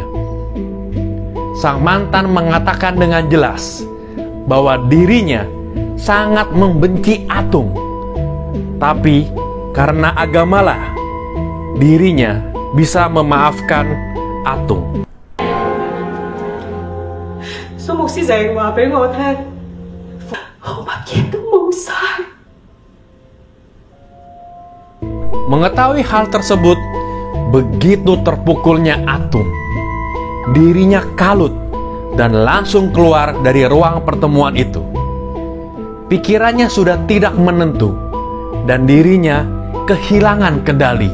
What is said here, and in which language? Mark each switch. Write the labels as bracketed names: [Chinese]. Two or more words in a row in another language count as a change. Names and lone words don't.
[Indonesian] Sang mantan mengatakan dengan jelas bahwa dirinya sangat membenci Atung. Tapi karena agamalah, dirinya bisa memaafkan Atung. [Cantonese] 蘇牧師成日話俾我聽，我乜嘢都冇晒。 [Indonesian] Mengetahui hal tersebut, begitu terpukulnya Atung. Dirinya kalut dan langsung keluar dari ruang pertemuan itu. Pikirannya sudah tidak menentu dan dirinya kehilangan kendali.